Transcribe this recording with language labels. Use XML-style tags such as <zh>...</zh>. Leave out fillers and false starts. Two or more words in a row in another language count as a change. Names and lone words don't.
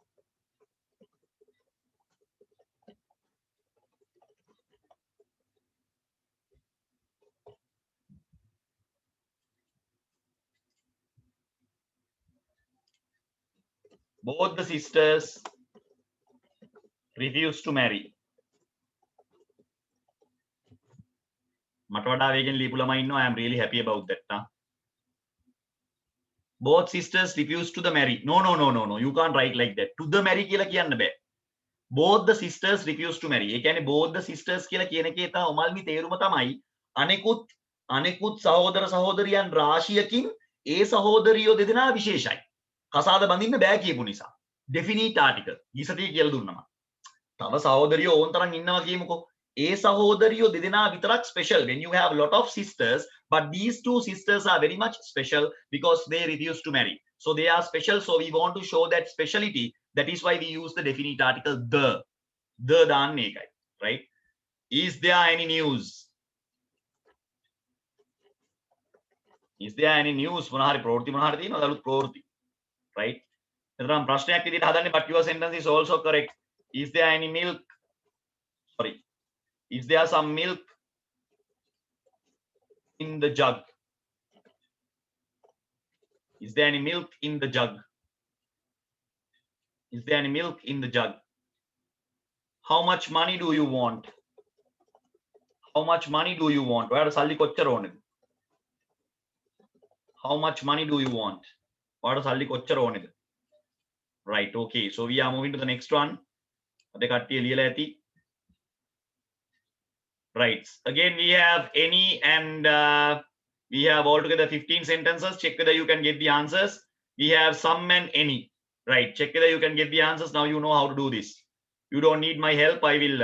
<en>Both the sisters refused to marry.</en> <si>මට වඩා වේගෙන් ලියපු ළමයි ඉන්නවා.</si> <en>I am really happy about that. Both sisters refused to the marry. No. You can't write like that. To the marry</en> <si>කියලා කියන්න බෑ.</si> <en>Both the sisters refused to marry.</en> <si>ඒ කියන්නේ</si> <en>both the sisters</en> <si>කියලා කියන එකේ තමයි ඔමල්මි තේරුම තමයි අනෙකුත් සහෝදර සහෝදරියන් රාශියකින් ඒ සහෝදරියෝ දෙදෙනා විශේෂයි. කසාද බඳින්න බෑ කියපු නිසා.</si> <en>Definite article.</en> <si>ඊසතිය කියලා දුන්නා. තව සහෝදරියෝ ඕන් තරම් ඉන්නවා කියමුකෝ. ඒ සහෝදරියෝ දෙදෙනා විතරක්</si> <en>special when you have a lot of sisters, but these 2 sisters are very much special because they refused to marry. So they are special, so we want to show that speciality. That is why we use the definite article the</en> <si>දාන්නේ එකයි.</si> <en>Right? Is there any news? Is there any news?</en> <si>මොනවා හරි ප්‍රවෘත්ති මොනවා හරි තියෙනවද? අලුත් ප්‍රවෘත්ති. Right? එතනම් ප්‍රශ්නයක් විදිහට හදන්නේ,</si> <en>but your sentence is also correct. Is there any milk? Sorry. Is there some milk in the jug? Is there any milk in the jug? Is there any milk in the jug? How much money do you want? How much money do you want?</en> <si>ඔයාට සල්ලි කොච්චර ඕනේද?</si> <en>How much money do you want?</en> <si>ඔයාට සල්ලි කොච්චර ඕනේද?</si> <en>Right, okay. So we are moving to the next one.</en> <si>අපේ කට්ටිය ලියලා ඇති.</si> <en>Right. Again, we have any and we have altogether 15 sentences. Check whether you can get the answers. We have some and any. Right. Check whether you can get the answers. Now you know how to do this. You don't need my help. I will.</en>